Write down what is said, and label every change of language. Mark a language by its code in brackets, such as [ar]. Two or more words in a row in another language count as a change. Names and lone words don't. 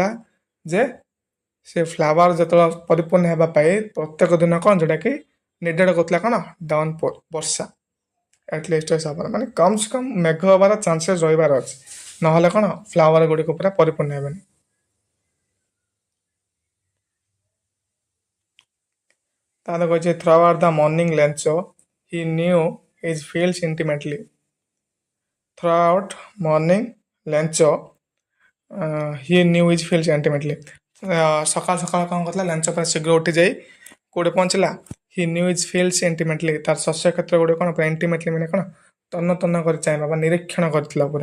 [or] ଯେ ସେ ଫ୍ଲାୱାର ଯେତେବେଳେ ପରିପୂର୍ଣ୍ଣ ହେବା ପାଇଁ ପ୍ରତ୍ୟେକ ଦିନ କ'ଣ ଯୋଉଟାକି ନିଡେଡ୍ କରୁଥିଲା? କ'ଣ? ଡାଉନପୋର୍, ବର୍ଷା। ଆଟଲିଷ୍ଟ ହିସାବରେ ମାନେ କମ୍ ସେ କମ୍ ମେଘ ହେବାର ଚାନ୍ସେସ୍ ରହିବାର ଅଛି, ନହେଲେ କ'ଣ ଫ୍ଲାୱାର ଗୁଡ଼ିକ ପୁରା ପରିପୂର୍ଣ୍ଣ ହେବେନି। ତାହେଲେ କହିଛି [en] throughout the morning lecture he knew his fields intimately। throughout morning Lench he knew his field intimately. [or] ସକାଳ ସକାଳ କ'ଣ କରୁଥିଲା, ଲେଞ୍ଚ ପୁରା ଶୀଘ୍ର ଉଠି ଯାଇ କୋଉଠି ପହଞ୍ଚିଲା, [en] he knew his field intimately. [or] ତାର ଶସ୍ୟ କ୍ଷେତ୍ର ଗୁଡ଼ିକ କ'ଣ ପୁରା ଇଣ୍ଟିମେଟଲି ମାନେ କ'ଣ ତନ୍ନ ତନ୍ନ କରି ଚାହିଁବା ବା ନିରୀକ୍ଷଣ କରିଥିଲା ପୁରା।